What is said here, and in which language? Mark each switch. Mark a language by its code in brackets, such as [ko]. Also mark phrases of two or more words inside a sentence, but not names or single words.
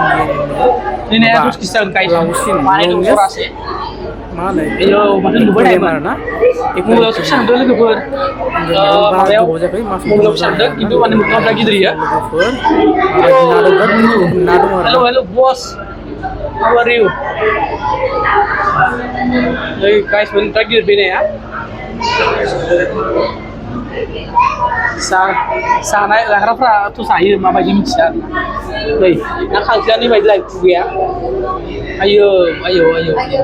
[brx] मा होनो एक्वेरियाम आरोना लोगोफोर माबायाव मबाइलाव फिसादों खिन्थु माने मोखांफ्रा गिदिर लोगोफोर ना दं आरो हेलो बस [en] how are you [brx] नै गाइस मोनफ्रा गिदिर फैनाया जानाय जाग्राफ्राथ' जायो माबायदि मिथिया नै ना खांख्रायानो बायदि लाय खुगाया आयो आयो आयो